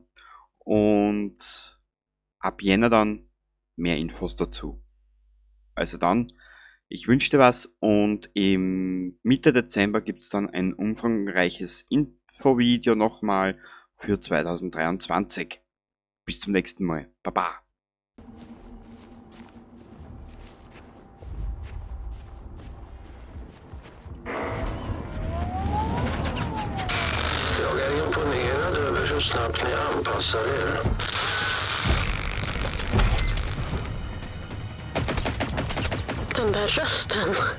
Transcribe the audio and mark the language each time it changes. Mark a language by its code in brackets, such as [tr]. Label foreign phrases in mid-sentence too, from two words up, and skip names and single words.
[de] Und ab Jänner dann mehr Infos dazu. Also dann, ich wünsche dir was und im Mitte Dezember gibt's dann ein umfangreiches Infovideo nochmal für 2023. Bis zum nächsten Mal. Baba. [sv] Jag är imponerad över hur snabbt ni anpassar er. Den där rösten.